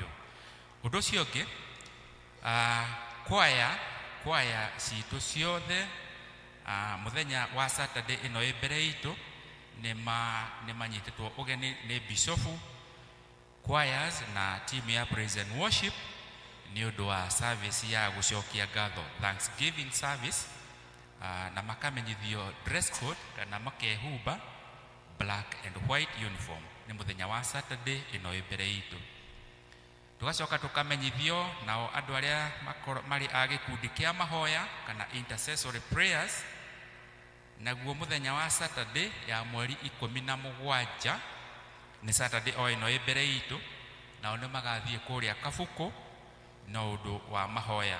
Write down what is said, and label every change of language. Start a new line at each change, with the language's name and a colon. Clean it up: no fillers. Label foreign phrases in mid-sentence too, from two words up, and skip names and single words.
Kikuyu: Ũndũ ũcio ũngĩ, kwaya citũ ciothe mũthenya wa Saturday ĩno ĩ mbere itũ nĩ manyitĩtwo ũgeni nĩ bishofu, choirs na team ya
English: praise and worship
Kikuyu: nĩ ũndũ wa service ya gũcokia ngatho,
English: Thanksgiving service.
Kikuyu: Na makamenyithio
English: dress code
Kikuyu: kana makehumba
English: black and white uniform.
Kikuyu: Nĩ mũthenya wa Saturday ĩno ĩ mbere itũ. Tugacoka tukamenyithio nao andũ arĩa marĩ a gĩkundi kĩa mahoya kana
English: intercessory prayers.
Kikuyu: Naguo mũthenya wa Saturday ya mweri 17 nĩ Saturday o ĩno ĩ mbere itũ, nao nĩ magathiĩ kũrĩa Kabuku na ũndũ wa mahoya.